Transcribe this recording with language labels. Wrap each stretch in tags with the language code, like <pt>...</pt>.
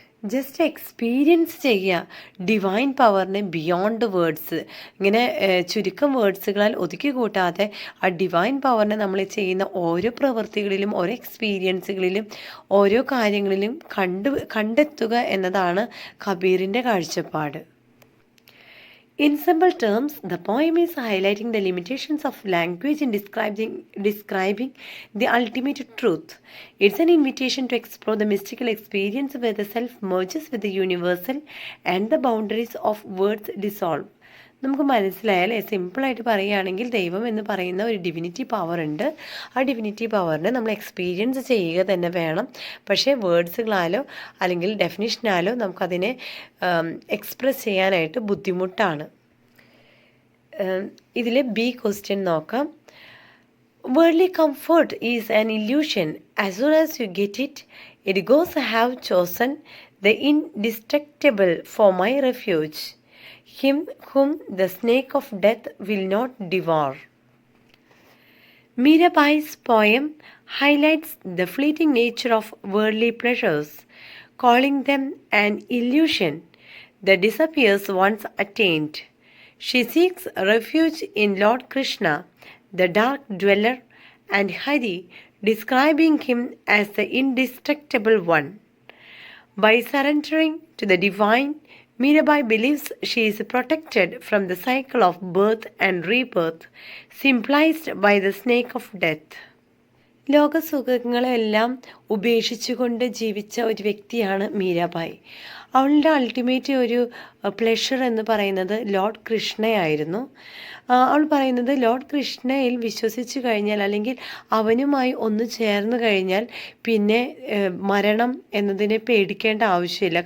<ml>Just experience ചെയ്യുക divine പവറിനെ beyond words, ഇങ്ങനെ ചുരുക്കം വേർഡ്സുകളാൽ ഒതുക്കി കൂട്ടാതെ ആ ഡിവൈൻ പവറിനെ നമ്മൾ ചെയ്യുന്ന ഓരോ പ്രവൃത്തികളിലും ഓരോ എക്സ്പീരിയൻസുകളിലും ഓരോ കാര്യങ്ങളിലും കണ്ടെത്തുക എന്നതാണ് കബീറിൻ്റെ കാഴ്ചപ്പാട്.</ml> <en>In simple terms, the poem is highlighting the limitations of language in describing the ultimate truth. It's an invitation to explore the mystical experience where the self merges with the universal and the boundaries of words dissolve.</en> <ml>നമുക്ക് മനസ്സിലായാലേ, സിമ്പിളായിട്ട് പറയുകയാണെങ്കിൽ ദൈവം എന്ന് പറയുന്ന ഒരു divinity power ഉണ്ട്. ആ divinity പവറിനെ നമ്മൾ എക്സ്പീരിയൻസ് ചെയ്യുക തന്നെ വേണം. പക്ഷേ വേർഡ്സുകളാലോ അല്ലെങ്കിൽ ഡെഫിനിഷനാലോ നമുക്കതിനെ എക്സ്പ്രസ് ചെയ്യാനായിട്ട് ബുദ്ധിമുട്ടാണ്. ഇതിൽ ബി ക്വസ്റ്റ്യൻ നോക്കാം.</ml> <en>Worldly comfort is an illusion. As soon as you get it, it goes. Have chosen the indestructible for my refuge, him whom the snake of death will not devour. Mirabai's poem highlights the fleeting nature of worldly pleasures, calling them an illusion that disappears once attained. She seeks refuge in Lord Krishna, the dark dweller, and Hari, describing him as the indestructible one. By surrendering to the divine, Mirabai believes she is protected from the cycle of birth and rebirth, symbolized by the snake of death.</en> <ml>ലോകസുഖങ്ങളെല്ലാം ഉപേക്ഷിച്ചുകൊണ്ട് ജീവിച്ച ഒരു വ്യക്തിയാണ് മീരാബായി. അവളുടെ ultimate ഒരു pleasure എന്ന് പറയുന്നത് Lord കൃഷ്ണയായിരുന്നു. അവൾ പറയുന്നത് Lord കൃഷ്ണയിൽ വിശ്വസിച്ചു കഴിഞ്ഞാൽ അല്ലെങ്കിൽ അവനുമായി ഒന്ന് ചേർന്ന് കഴിഞ്ഞാൽ പിന്നെ മരണം എന്നതിനെ പേടിക്കേണ്ട ആവശ്യമില്ല.</ml>